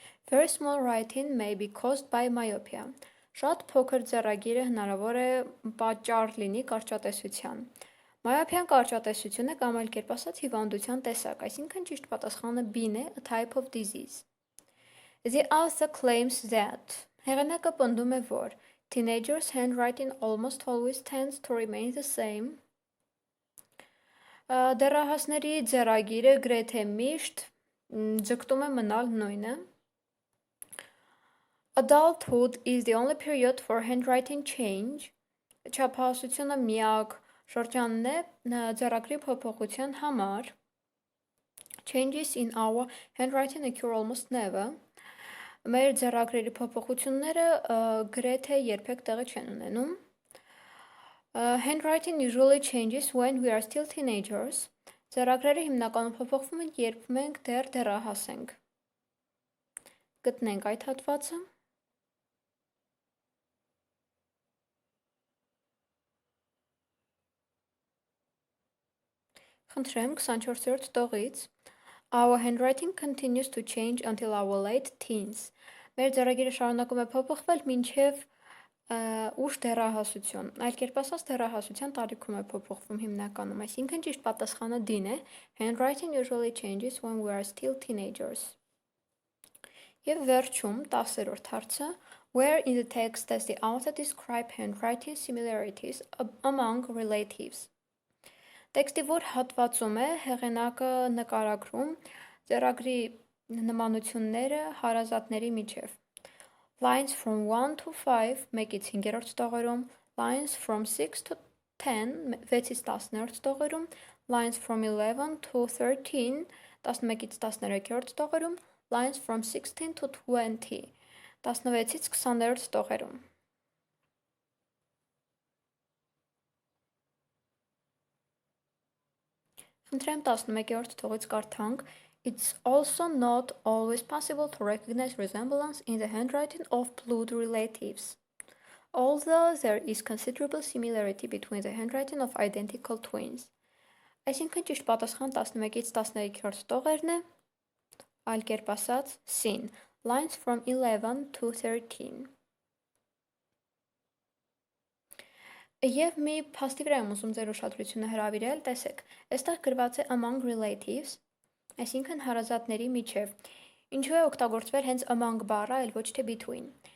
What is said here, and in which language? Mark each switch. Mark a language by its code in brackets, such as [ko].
[en] Very small writing may be caused by myopia. [hy] Շատ փոքր ձեռագիրը հնարավոր է պատճառ լինի կարճատեսության. Myopia-ն կարճատեսություն է կամ այլ կերպ ասած հիվանդության տեսակ, այսինքն ճիշտ պատասխանը B-ն է, [en] a type of disease. The author claims that [hy] հեղինակը պնդում է, որ [en] teenagers' handwriting almost always tends to remain the same. [hy] Դեռահասների ձեռագիրը գրեթե միշտ ձգտում է մնալ նույնը. [en] Adulthood is the only period for handwriting change. [hy] Չափահասությունը միակ շրջանն է ձեռագրի փոփոխության համար. [en] Changes in our handwriting occur almost never. [hy] Մեր ձեռագրերի փոփոխությունները գրեթե երբեք տեղի չեն ունենում. [en] Handwriting usually changes when we are still teenagers. [hy] Ձեռագրերը հիմնականում փոփոխվում են, երբ մենք դեռ դեռահաս ենք. Գտնենք այդ հատվածը. Խնդրեմ 24-րդ տողից. [en] Our handwriting continues to change until our late teens. [hy] Մեր ձեռագիրը շարունակում է փոփոխվել մինչև ուշ դեռահասություն։ Այլ կերպ ասած, դեռահասության տարիքում է փոփոխվում հիմնականում, այսինքն ճիշտ պատասխանը D-ն է. [en] Handwriting usually changes when we are still teenagers. [hy] Եվ վերջում 10-րդ հարցը. [en] Where in the text does the author describe handwriting similarities among relatives? [hy] Տեքստի որ հատվածում է հեղինակը նկարագրում ձեռագրի նմանությունները հարազատների միջև։ [en] Lines from 1 to 5 [hy] մեկից 5-րդ տողերում, [en] lines from 6 to [hy] 10 6-ից 10-րդ տողերում, [en] lines from 11 to 13 [hy] 11-ից 13-րդ տողերում, [en] lines from 16 to 20 [hy] 16-ից 20-րդ տողերում։ Խնդրեմ 11-րդ տողից կարդանք. [en] It's also not always possible to recognize resemblance in the handwriting of blood relatives, although there is considerable similarity between the handwriting of identical twins. [hy] Այսինքն ճիշտ պատասխան 11-ից 13-րդ տողերն է, այլ կերպ ասած, C-ն, [en] lines from 11 to 13. [hy] Եվ մի փաստի վրա եմ ուզում ձեր ուշադրությունը հրավիրել, տեսեք, այստեղ գրված է [en] among relatives, [hy] այսինքն հարազատների միջև։ Ինչու է օգտագործվել հենց among բառը, այլ ոչ թե between։